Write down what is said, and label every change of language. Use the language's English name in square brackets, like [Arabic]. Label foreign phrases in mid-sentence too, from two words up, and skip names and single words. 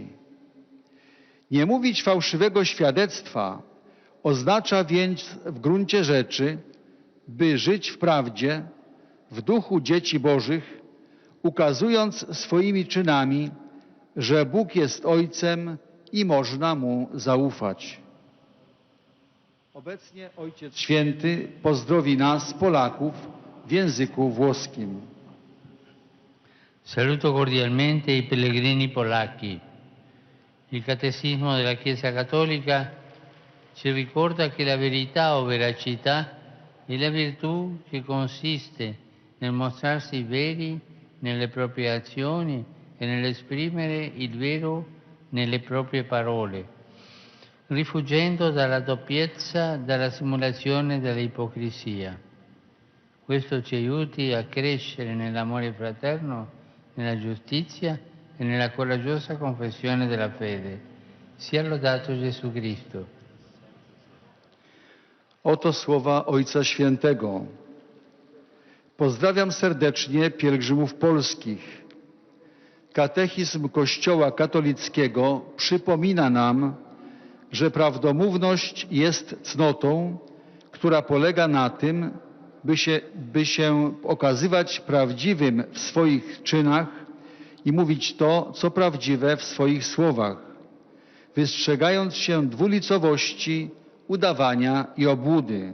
[Polish] Nie mówić fałszywego świadectwa oznacza więc w gruncie rzeczy by żyć w prawdzie, w duchu dzieci Bożych, ukazując swoimi czynami, że Bóg jest Ojcem i można Mu zaufać. Obecnie Ojciec Święty pozdrowi nas, Polaków, w języku włoskim. [Italian] Saluto cordialmente i pellegrini polacchi. Il Catechismo della Chiesa Cattolica ci ricorda che la verità o veracità è la virtù che consiste nel mostrarsi veri nelle proprie azioni e nell'esprimere il vero nelle proprie parole, rifuggendo dalla doppiezza, dalla simulazione e dall'ipocrisia. Questo ci aiuti a crescere nell'amore fraterno, nella giustizia e nella coraggiosa confessione della fede. Sia lodato Gesù Cristo. [Polish] Oto słowa Ojca Świętego. Pozdrawiam serdecznie pielgrzymów polskich. Katechizm Kościoła katolickiego przypomina nam, że prawdomówność jest cnotą, która polega na tym, by się okazywać prawdziwym w swoich czynach i mówić to, co prawdziwe w swoich słowach, wystrzegając się dwulicowości, udawania i obłudy.